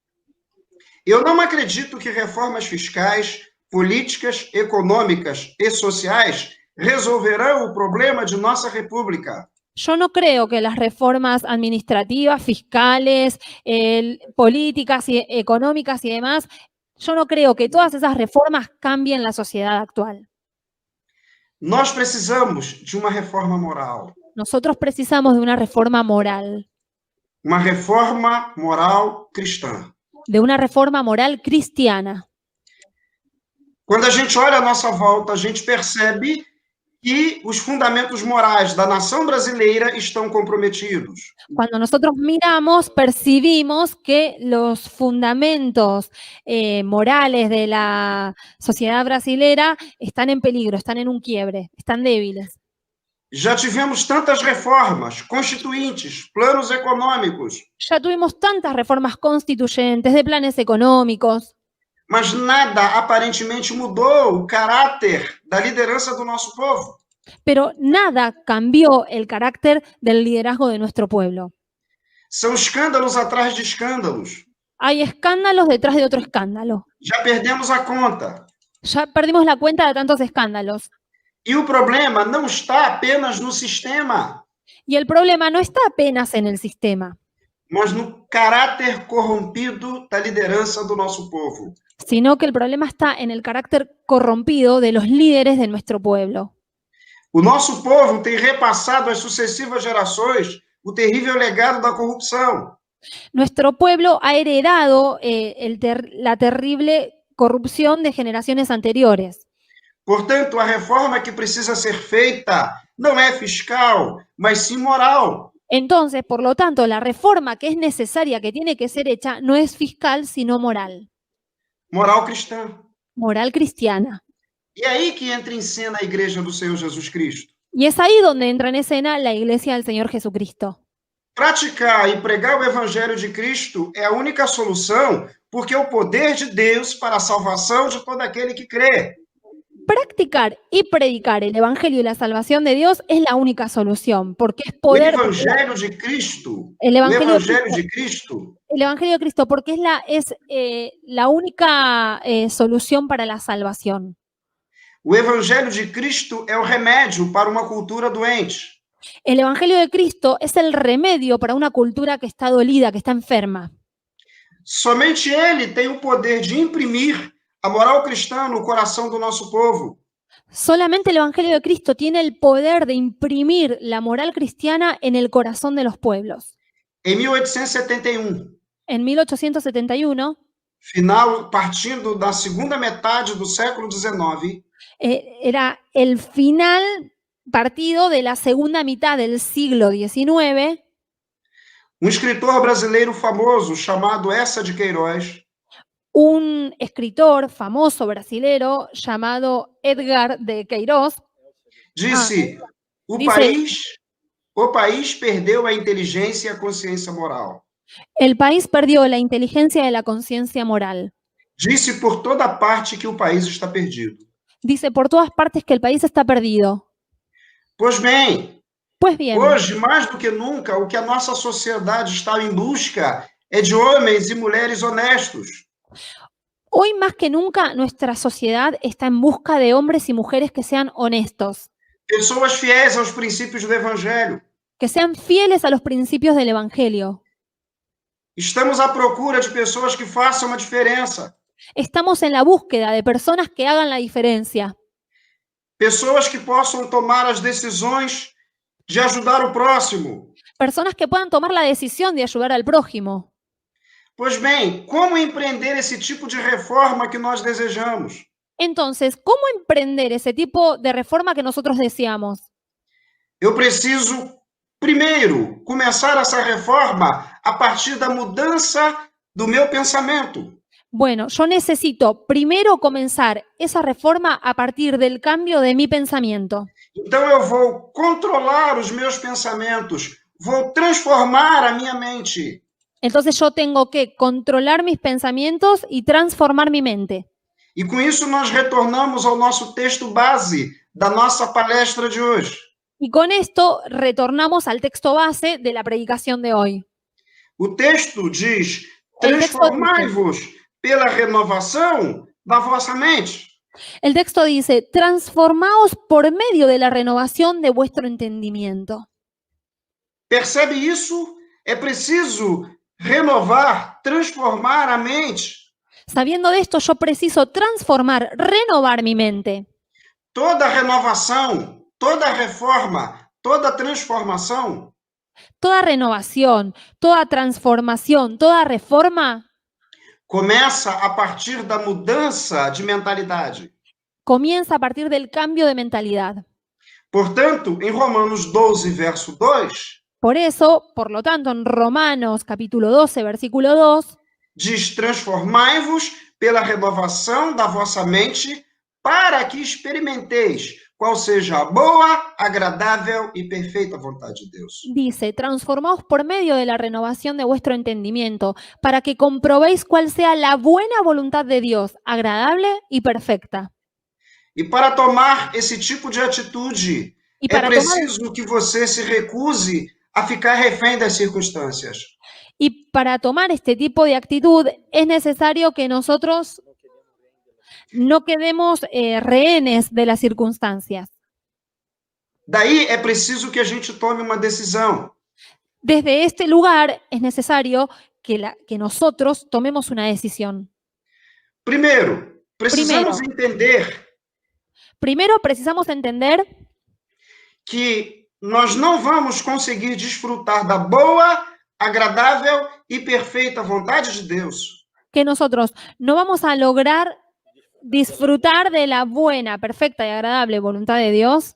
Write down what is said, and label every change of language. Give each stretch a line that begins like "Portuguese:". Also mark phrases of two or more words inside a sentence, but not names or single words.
Portuguese: eu não acredito que reformas fiscais, políticas, econômicas e sociais resolverão o problema de nossa república.
Spanish: Yo no creo que las reformas administrativas, fiscales, políticas y económicas y demás, yo no creo que todas esas reformas cambien la sociedad actual.
Portuguese: Nós precisamos de uma reforma moral.
Spanish: Nosotros precisamos de una reforma moral.
Portuguese: Uma reforma moral cristã.
Spanish: De una reforma moral cristiana.
Portuguese: Quando a gente olha à nossa volta, a gente percebe que os fundamentos morais da nação brasileira estão comprometidos.
Spanish: Cuando nosotros miramos, percibimos que los fundamentos morales de la sociedad brasilera están en peligro, están en un quiebre, están débiles.
Portuguese: Já tivemos tantas reformas constituintes, planos econômicos.
Spanish: Ya tuvimos tantas reformas constituyentes, de planes económicos.
Portuguese: Mas nada aparentemente mudou o caráter da liderança do nosso povo.
Spanish: Pero nada cambió el carácter del liderazgo de nuestro pueblo.
Portuguese: São escândalos atrás de escândalos.
Spanish: Hay escándalos detrás de otro escándalo.
Portuguese: Já perdemos a conta.
Spanish: Ya perdimos la cuenta de tantos escándalos.
Portuguese: E o problema não está apenas no sistema.
Spanish: Y el problema no está apenas en el sistema.
Portuguese: Mas no caráter corrompido da liderança do nosso povo.
Spanish: Sino que el problema está en el carácter corrompido de los líderes de nuestro pueblo.
Portuguese: O nosso povo tem repassado às sucessivas gerações o terrível legado da corrupção.
Spanish: Nuestro pueblo ha heredado la terrible corrupción de generaciones anteriores.
Portuguese: Portanto, a reforma que precisa ser feita não é fiscal, mas sim moral.
Spanish: Entonces, por lo tanto, la reforma que es necesaria, que tiene que ser hecha, no es fiscal, sino moral.
Portuguese: Moral cristã.
Spanish: Moral cristiana.
Portuguese: E é aí que entra em cena a Igreja do Senhor Jesus Cristo.
Spanish: Y es ahí donde entra en escena la Iglesia del Señor Jesucristo.
Portuguese: Praticar e pregar o Evangelho de Cristo é a única solução, porque é o poder de Deus para a salvação de todo aquele que crê.
Spanish: Practicar y predicar el Evangelio y la salvación de Dios es la única solución, porque es poder. El Evangelio de Cristo. El Evangelio de Cristo. El Evangelio de Cristo, porque es la única solución para la salvación.
Portuguese: O Evangelho de Cristo é o remédio para uma cultura doente.
Spanish: El Evangelio de Cristo es el remedio para una cultura que está dolida, que está enferma.
Portuguese: Somente ele tem o poder de imprimir a moral cristã no coração do nosso povo.
Spanish: Solamente el Evangelio de Cristo tiene el poder de imprimir la moral cristiana en el corazón de los pueblos. En 1871. En 1871.
Portuguese: Partindo da segunda metade do século XIX.
Spanish: Era el final partido de la segunda mitad del siglo XIX.
Portuguese: Um escritor brasileiro famoso chamado Eça de Queiroz.
Spanish: Un escritor famoso brasilero llamado Edgar de Queiroz.
Portuguese: Disse, o país perdeu a inteligência e a consciência moral.
Spanish: El país perdió la inteligencia y la conciencia moral.
Portuguese: Disse por toda parte que o país está perdido.
Spanish: Dice por todas partes que el país está perdido.
Portuguese: Pois bem,
Spanish: Pues bien,
Portuguese: hoje, mais do que nunca, o que a nossa sociedade está em busca é de homens e mulheres honestos.
Spanish: hoy más que nunca nuestra sociedad está en busca de hombres y mujeres que sean honestos,
Portuguese: Pessoas fiéis aos princípios do Evangelho.
Spanish: que sean fieles a los principios del Evangelio.
Portuguese: Estamos à procura de pessoas que façam uma diferença.
Spanish: Estamos en la búsqueda de personas que hagan la diferencia,
Portuguese: Pessoas que possam tomar as decisões de ajudar o próximo.
Spanish: personas que puedan tomar la decisión de ayudar al prójimo.
Portuguese: Pois bem, como empreender esse tipo de reforma que nós desejamos?
Spanish: Entonces, ¿cómo emprender ese tipo de reforma que nosotros deseamos?
Portuguese: Eu preciso, primeiro, começar essa reforma a partir da mudança do meu pensamento.
Spanish: Bueno, yo necesito primero comenzar esa reforma a partir del cambio de mi pensamiento.
Portuguese: Então eu vou controlar os meus pensamentos, vou transformar a minha mente.
Spanish: Entonces yo tengo que controlar mis pensamientos y transformar mi mente.
Portuguese: E com isso nós retornamos ao nosso texto base da nossa palestra de hoje.
Spanish: Y con esto retornamos al texto base de la predicación de hoy.
Portuguese: O texto diz:
Spanish: El texto
Portuguese: transformai-vos pela renovação da vossa mente.
Spanish: El texto dice, transformaos por medio de la renovación de vuestro entendimiento.
Portuguese: Percebe isso? É preciso renovar, transformar a mente.
Spanish: Sabiendo de esto, yo preciso transformar, renovar mi mente.
Portuguese: Toda renovação, toda reforma, toda transformação
Spanish: Toda renovación, toda transformación, toda reforma
Portuguese: começa a partir da mudança de mentalidade.
Spanish: comienza a partir del cambio de mentalidad.
Portuguese: Portanto, em Romanos 12, verso 2,
Spanish: Por eso, por lo tanto, en Romanos capítulo 12, versículo 2,
Portuguese: diz: transformai-vos pela renovação da vossa mente, para que experimenteis qual seja a boa, agradável e perfeita vontade de Deus.
Spanish: dice, transformaos por medio de la renovación de vuestro entendimiento, para que comprobéis cuál sea la buena voluntad de Dios, agradable y perfecta.
Portuguese: E para tomar esse tipo de atitude,
Spanish: Y
Portuguese: é para, preciso que você se recuse a ficar refém das circunstâncias.
Spanish: y para tomar este tipo de actitud es necesario que nosotros no quedemos rehenes de las circunstancias.
Portuguese: Daí é preciso que a gente tome uma decisão.
Spanish: Desde este lugar es necesario que nosotros tomemos una decisión.
Portuguese: Primeiro, precisamos entender
Spanish: Primero precisamos entender
Portuguese: que nós não vamos conseguir desfrutar da boa, agradável e perfeita vontade de Deus
Spanish: que nosotros no vamos a lograr disfrutar de la buena, perfecta y agradable voluntad de Dios